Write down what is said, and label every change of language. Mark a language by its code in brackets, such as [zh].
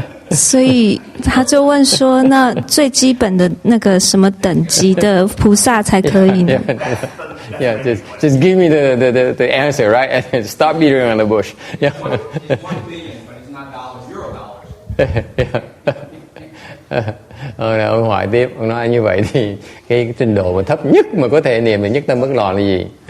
[zh] 所以他就问说，那最基本的那个什么等级的菩萨才可以呢？ [en] Yeah, just give me the answer, right? And stop beating around the bush. Yeah. $1 billion, but it's not dollars, euro dollars. [vi] Ông hỏi tiếp, ông nói như vậy thì cái trình độ mà thấp nhất mà có thể niệm được nhất tâm bất loạn là gì?